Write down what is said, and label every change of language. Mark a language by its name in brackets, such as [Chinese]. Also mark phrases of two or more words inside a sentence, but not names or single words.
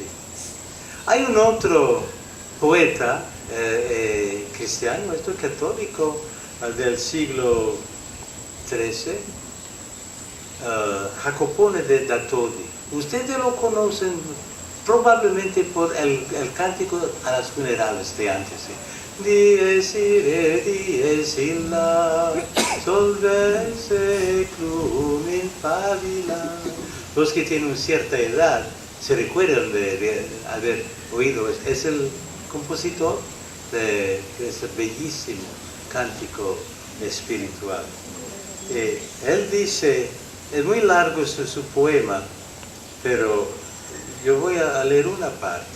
[Spanish] Hay un otro poeta cristiano, esto católico, del siglo XIII, Jacopone da Todi. Ustedes lo conocen probablemente por el cántico a las funerales de antes. [Latin] Dies ire, dies illa, solve seclum in pabila. [Spanish] Los que tienen cierta edad se recuerdan de haber oído. Es el compositor de ese bellísimo cántico espiritual. Él dice, es muy largo su poema, pero yo voy a leer una parte.